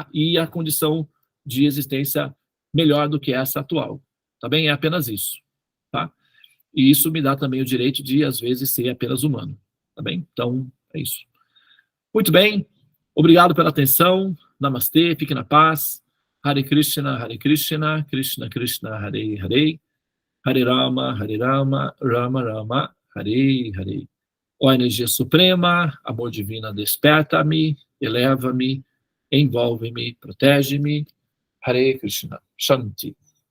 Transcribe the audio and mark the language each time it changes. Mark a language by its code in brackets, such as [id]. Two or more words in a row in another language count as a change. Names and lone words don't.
[pt] E a condição de existência melhor do que essa atual, tá bem? É apenas isso, tá? E isso me dá também o direito de, às vezes, ser apenas humano, tá bem? Então, é isso. Muito bem, obrigado pela atenção, namastê, fique na paz, [sa] हरे कृष्ण कृष्ण कृष्ण हरे हरे हरे राम राम राम हरे हरे, Hare Rama, Rama Rama, Hare Hare. [pt] Ó energia suprema, amor divino, desperta-me, eleva-me, envolve-me, protege-me. [sa] हरे कृष्ण शान्ति.